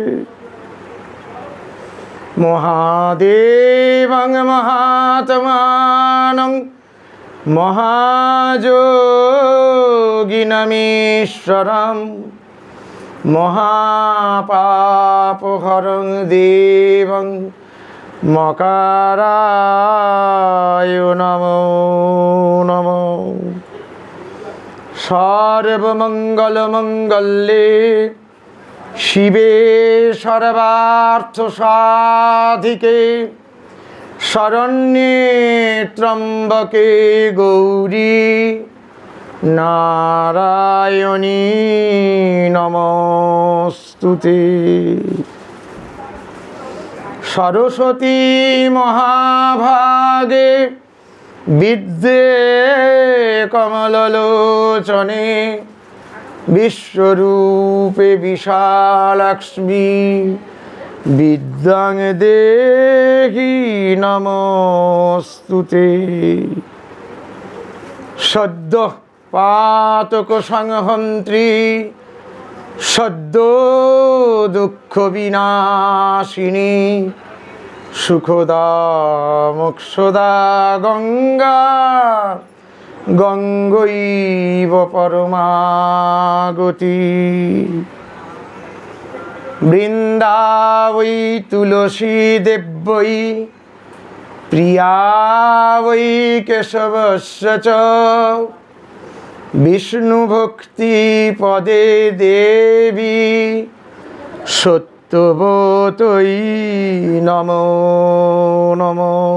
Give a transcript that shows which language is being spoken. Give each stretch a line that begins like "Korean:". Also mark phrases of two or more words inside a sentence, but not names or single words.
Sanskrit: মহাদেবং মহাত্মানং মহাযোগিনমীশ্বরং মহাপাপহরং দেবং মকারায় নমো নমো। সর্বমঙ্গলমঙ্গলে শিবে সর্বার্থসাধিকে শরণ্যে ত্র্যম্বকে গৌরী নারায়ণী নমস্তুতে। সরস্বতী মহাভাগে বিদ্যে কমললোচনে বিশ্বরূপে বিশালাক্ষ্মী বিদ্যাং দেহি নমস্তুতে। সদ্য পাতক সংহন্ত্রী সদ্য দুঃখ বিনাশিনী সুখদা মোক্ষদা গঙ্গা গঙ্গৈব পরমাগতি। বৃন্দাবৈ তুলসী দেব্যৈ প্রিয়া বৈ কেশবস্য চ বিষ্ণু ভক্তি পদে দেবী সত্যবতৈ নমো নমো।